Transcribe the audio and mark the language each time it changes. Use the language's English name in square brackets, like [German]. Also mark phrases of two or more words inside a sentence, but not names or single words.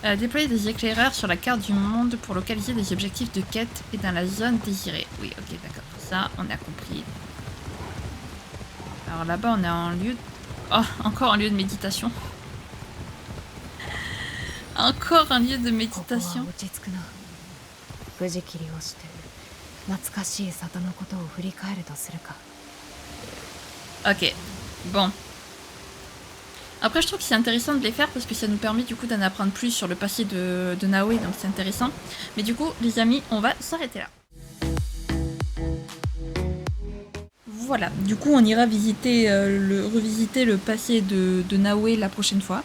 [French] Déployer des éclaireurs sur la carte du monde pour localiser des objectifs de quête et dans la zone désirée. Oui, ok, d'accord. Ça, on a compris. Alors là-bas, on est en lieu... Oh, encore un lieu de méditation. Encore un lieu de méditation. [Japanese] 藤切りをして懐かしい里のことを振り返るとするか。 [French] Ok, bon. Après, je trouve que c'est intéressant de les faire parce que ça nous permet du coup d'en apprendre plus sur le passé de Naoe, donc c'est intéressant. Mais du coup, les amis, on va s'arrêter là. Voilà, du coup, on ira visiter revisiter le passé de Naoe la prochaine fois.